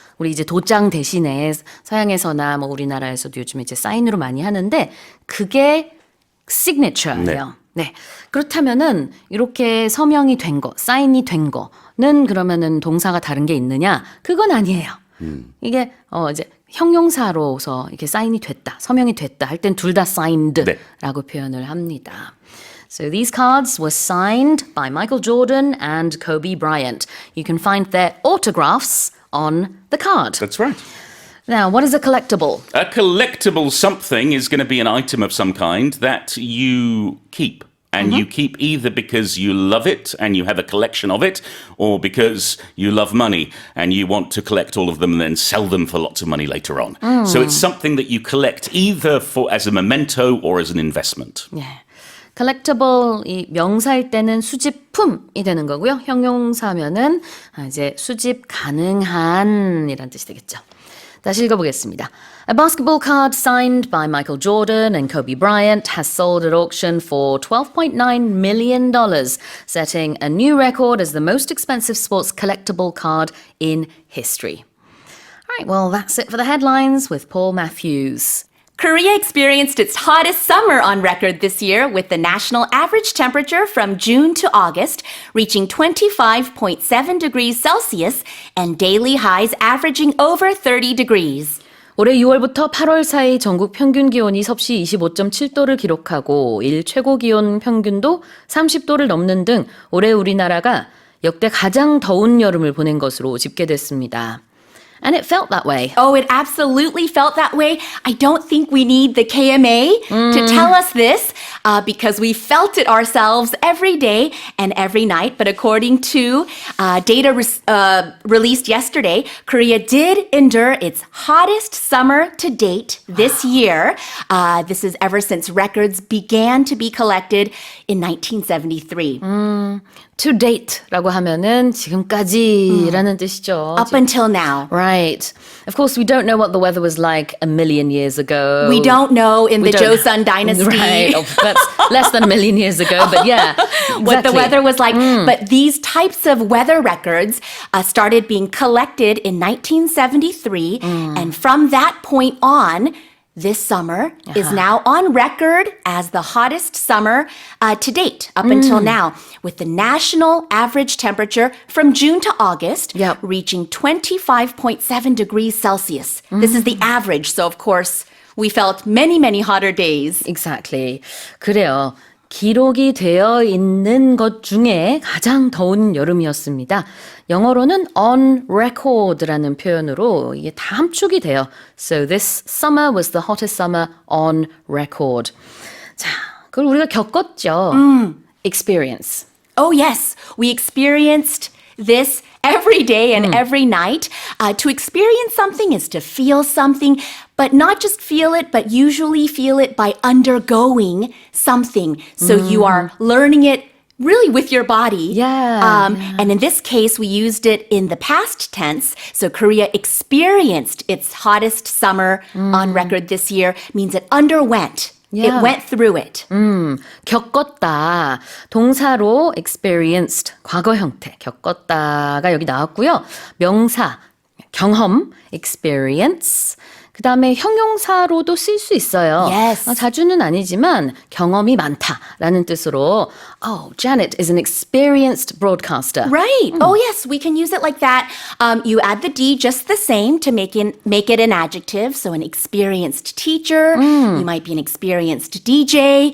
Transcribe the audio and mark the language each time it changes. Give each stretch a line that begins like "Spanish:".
Korean: 우리 이제 도장 대신에 서양에서나 뭐 우리나라에서도 요즘에 이제 사인으로 많이 하는데 그게 signature예요. 네. 그렇다면은 이렇게 서명이 된 거, 사인이 된 거는 그러면은 동사가 다른 게 있느냐? 그건 아니에요. 이게 이제 형용사로서 이렇게 사인이 됐다, 서명이 됐다 할 땐 둘 다 signed라고 표현을 합니다.
English: So these cards were signed by Michael Jordan and Kobe Bryant. You can find their autographs on the card. That's right. Now, what is a collectible? A collectible something is going to be an item of some kind that you keep. And you keep either because you love it and you have a collection of it, or because you love money and you want to collect all of them and then sell them for lots of money later on. So it's something that you collect either as a memento or as an investment.
Korean: 예. collectible 이 명사일 때는 수집품이 되는 거고요. 형용사면은 이제 수집 가능한이란 뜻이 되겠죠. 다시 읽어보겠습니다.
English: A basketball card signed by Michael Jordan and Kobe Bryant has sold at auction for $12.9 million, setting a new record as the most expensive sports collectible card in history. All right, well, that's it for the headlines with Paul Matthews. Korea experienced its hottest summer on record this year, with the national average temperature from June to August reaching 25.7 degrees Celsius and daily highs averaging over 30 degrees.
Korean: 올해 6월부터 8월 사이 전국 평균 기온이 섭씨 25.7도를 기록하고 일 최고 기온 평균도 30도를 넘는 등 올해 우리나라가 역대 가장 더운 여름을 보낸 것으로 집계됐습니다.
English: And it felt that way. Oh, it absolutely felt that way. I don't think we need the KMA to tell us this because we felt it ourselves every day and every night. But according to data released yesterday, Korea did endure its hottest summer to date this year. This is ever since records began to be collected in 1973.
Korean: To date라고 하면은 지금까지라는 뜻이죠.
English: Up until now. Right. Right. Of course, we don't know what the weather was like a million years ago. We don't know in We the don't- Joseon dynasty. Right. Oh, that's less than a million years ago, but yeah. What the exactly. weather was like. But these types of weather records started being collected in 1973. And from that point on, this summer is now on record as the hottest summer to date up until now, with the national average temperature from June to August Yep. reaching 25.7 degrees Celsius. This is the average. So, of course, we felt many, many hotter days. Exactly.
Korean: 그래요. 기록이 되어 있는 것 중에 가장 더운 여름이었습니다. 영어로는 on record라는 표현으로 이게 다 함축이 돼요.
English: So this summer was the hottest summer on record.
Korean: 자, 그걸 우리가 겪었죠. Experience.
English: Oh, yes. We experienced this every day and every night. To experience something is to feel something, but not just feel it, but usually feel it by undergoing something. So you are learning it really with your body. Yeah, And in this case, we used it in the past tense. So Korea experienced its hottest summer on record this year, means it underwent. Yeah. It went through it.
Korean: 겪었다. 동사로 experienced 과거 형태 겪었다가 여기 나왔고요. 명사 경험 experience. 그다음에 형용사로도 쓸 수 있어요.
English: Yes.
Korean: 자주는 아니지만 경험이 많다라는 뜻으로
English: Oh, Janet is an experienced broadcaster. Right. Oh, yes, we can use it like that. You add the D just the same to make it an adjective. So an experienced teacher, you might be an experienced DJ,